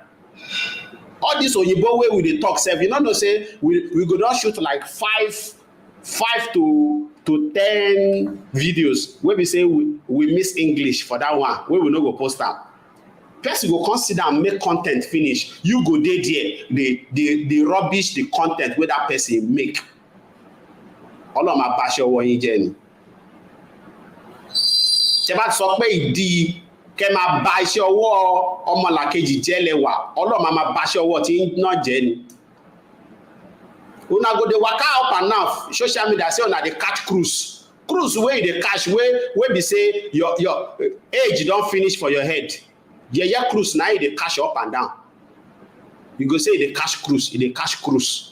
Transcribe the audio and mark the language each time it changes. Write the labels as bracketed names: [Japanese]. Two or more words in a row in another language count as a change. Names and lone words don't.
[Nigerian Pidgin] All this oyibo wey we dey talk sef, you no know say we go don shoot like five to 10 videos wey be say we miss English for that one wey we no go post am. Person go come sit down make content finish, you go dey there dey rubbish the content wey that person make. [Yoruba] Ọlọ́run máa báṣẹ́ ọwọ́ yín jẹ́ ni. Tẹ́ bá sọ pé ìdí kẹ́ máa bà iṣẹ́ ọwọ́ ọmọlàkejì jẹ́ lẹ́wà, Ọlọ́run máa báṣẹ́ ọwọ́ tí náà jẹ́ ni. [Nigerian Pidgin] Una go dey waka up and down social media say una dey catch cruise wey you dey catch wey be say your age don finish for your head. Yeye cruise na you dey catch up and down. You go say you dey catch cruise.